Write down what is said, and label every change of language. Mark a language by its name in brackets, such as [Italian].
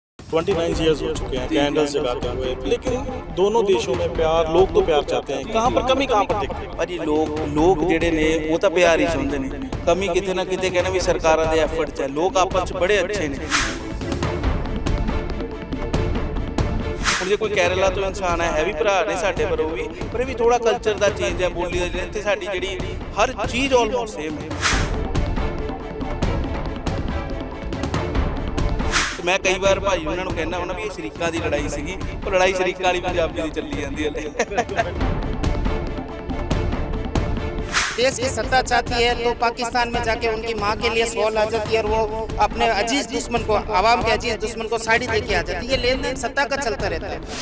[Hindi] 29 years हो चुके हैं कैंडल्स जगाते हुए, लेकिन दोनों देशों में प्यार, लोग तो प्यार चाहते हैं, कहाँ पर कमी कहाँ पर दिखती है? [Punjabi] ਭਾਜੀ ਲੋਕ ਜਿਹੜੇ ਨੇ ਉਹ ਤਾਂ ਪਿਆਰ ਹੀ ਚਾਹੁੰਦੇ ਨੇ। ਕਮੀ ਕਿਤੇ ਨਾ ਕਿਤੇ ਕਹਿੰਦੇ ਵੀ ਸਰਕਾਰਾਂ ਦੇ ਐਫਰਟ 'ਚ ਹੈ। ਲੋਕ ਆਪਸ 'ਚ ਬੜੇ ਅੱਛੇ ਨੇ। ਹੁਣ ਜੇ ਕੋਈ ਕੇਰਲਾ ਤੋਂ ਇਨਸਾਨ ਹੈ ਵੀ ਭਰਾ ਨੇ ਸਾਡੇ, ਪਰ ਉਹ ਵੀ ਥੋੜਾ ਕਲਚਰ ਦਾ ਚੇਂਜ ਹੈ, ਬੋਲੀ ਦਾ ਜਿਹੜਾ ਇੱਥੇ ਸਾਡੀ ਜਿਹੜੀ ਹਰ ਚੀਜ਼ ਆਲਮੋਸਟ ਸੇਮ ਹੈ। ਮੈਂ ਕਈ ਵਾਰ ਭਾਈ ਉਹਨਾਂ ਨੂੰ ਕਹਿੰਦਾ ਹੁੰਦਾ ਵੀ ਇਹ ਸ਼ਰੀਕਾਂ ਦੀ ਲੜਾਈ ਸੀਗੀ, ਉਹ ਲੜਾਈ ਸ਼ਰੀਕਾਂ ਵਾਲੀ ਪੰਜਾਬੀ ਦੀ ਚੱਲੀ ਜਾਂਦੀ ਹੈ। [Hindi] देश की सत्ता चाहती है तो पाकिस्तान में जाके उनकी माँ के लिए सवाल आ जाती है और वो अपने अजीज दुश्मन को, आवाम के अजीज दुश्मन को साड़ी दे के आ जाती है। ये लेन देन सत्ता का चलता रहता है।